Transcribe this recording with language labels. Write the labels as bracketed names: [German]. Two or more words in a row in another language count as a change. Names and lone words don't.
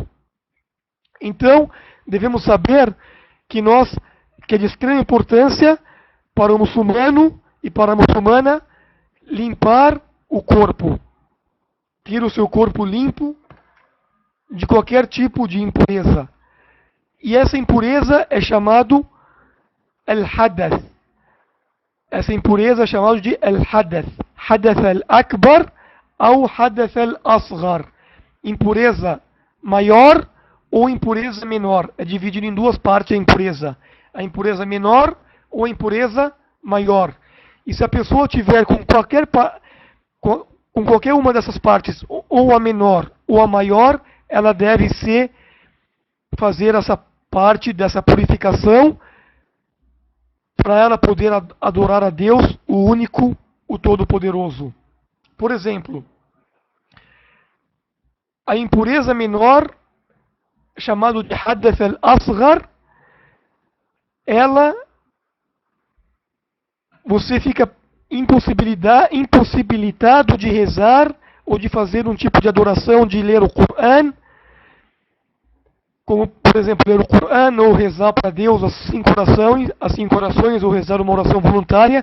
[Portuguese] Então, devemos saber que é de extrema importância para o muçulmano e para a muçulmana limpar o corpo, ter o seu corpo limpo de qualquer tipo de impureza. E essa impureza é chamado al-hadath. Essa impureza é chamada de al-hadath. [Arabic] الحدث الأكبر ou الحدث الأصغر. [Portuguese] Impureza maior ou impureza menor. É dividido em duas partes a impureza. A impureza menor ou a impureza maior. E se a pessoa tiver com qualquer uma dessas partes, ou a menor ou a maior, ela deve fazer essa parte dessa purificação para ela poder adorar a Deus, o único, o todo-poderoso. Por exemplo, a impureza menor, chamada de [Arabic] الحدث الأصغر, [Portuguese] você fica impossibilitado de rezar ou de fazer um tipo de adoração, de ler o Coran, como, por exemplo, ler o Coran ou rezar para Deus as 5 orações, ou rezar uma oração voluntária.